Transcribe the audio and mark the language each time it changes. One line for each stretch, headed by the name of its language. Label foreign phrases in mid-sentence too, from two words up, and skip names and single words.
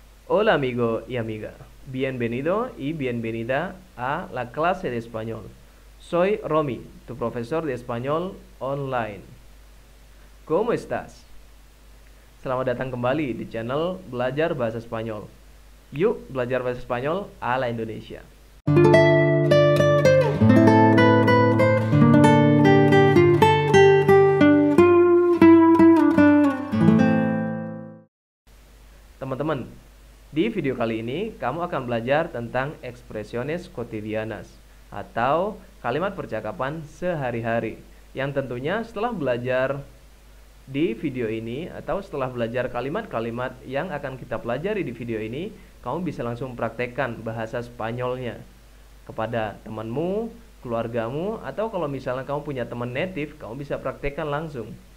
Spanish: Hola amigo y amiga, bienvenido y bienvenida a la clase de español. Soy Romy, tu profesor de español online. ¿Cómo estás?
Indonesian: Selamat datang kembali di channel Belajar Bahasa Spanyol. Yuk belajar bahasa Spanyol ala Indonesia. Teman-teman, di video kali ini kamu akan belajar tentang
Spanish: expresiones cotidianas
Indonesian: atau kalimat percakapan sehari-hari yang tentunya setelah belajar di video ini atau setelah belajar kalimat-kalimat yang akan kita pelajari di video ini, kamu bisa langsung praktekkan bahasa Spanyolnya kepada temanmu, keluargamu, atau kalau misalnya kamu punya teman native, kamu bisa praktekkan langsung.